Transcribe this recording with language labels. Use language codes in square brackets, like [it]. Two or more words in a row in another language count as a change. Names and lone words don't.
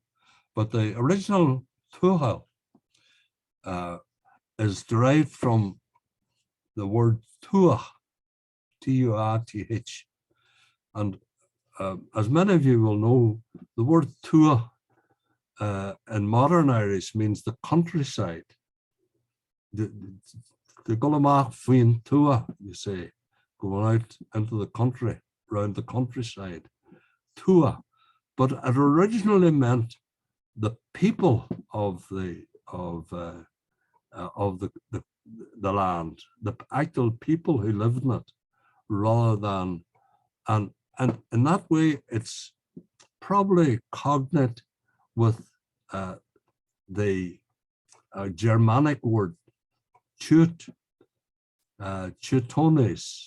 [en] But the original tuachal is derived from the word tuach, T-U-A-T-H. And as many of you will know, the word tuach in modern Irish means the countryside. [ga] The Gaeilge faoin tuach, [en] you say, going out into the country, around the countryside. Tuach. But it originally meant the people of the land, the actual people who lived in it, rather than, and in that way, it's probably cognate with the Germanic word chut, chutones.